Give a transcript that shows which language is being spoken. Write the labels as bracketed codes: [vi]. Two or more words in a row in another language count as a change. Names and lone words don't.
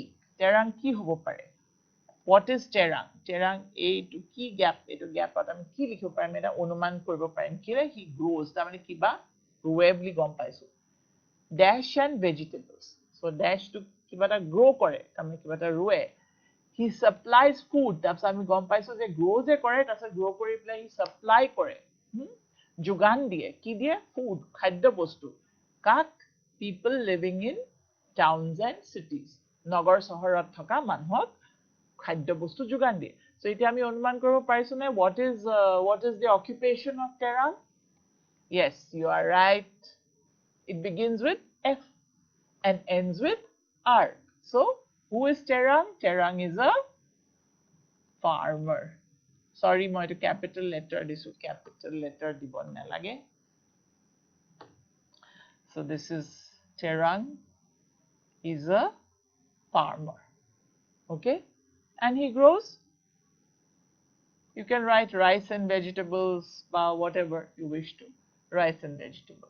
[as] Terang কি হ'ব পাৰে? [en] What is Terang? [as] Terang এইটো কি গ্যাপ, এইটো গ্যাপত আমি কি লিখিব পাৰিম, এটা অনুমান কৰিব পাৰিম কি [en] he grows, [as] তাৰমানে কিবা ৰুৱে বুলি গম পাইছো. [en] Dash and vegetables. So dash [as] to কিবা এটা grow কৰে, তাৰমানে কিবা এটা ৰুৱে. [en] He supplies food. [as] তাৰপিছত আমি গম পাইছো যে grow যে কৰে, তাৰপিছত grow কৰি পেলাই [en] he supply [as] কৰে, যোগান দিয়ে. কি দিয়ে? Food, খাদ্য বস্তু. কাক? [en] People living in towns and cities. [as] নগৰ চহৰত থকা মানুহক খাদ্য বস্তু যোগান দিয়ে. So এতিয়া আমি অনুমান কৰিব পাৰিছো নে [en] what is the occupation of Terang? Yes, you are right. It begins with F and ends with R. So who is Terang? Terang is a farmer. Sorry, [as] মই এইটো [en] capital letter [as] দিছো, [en] capital letter [as] দিব নালাগে. [en] So this is Terang is a farmer. Okay, and he grows, you can write rice and vegetables, whatever you wish to, rice and vegetables.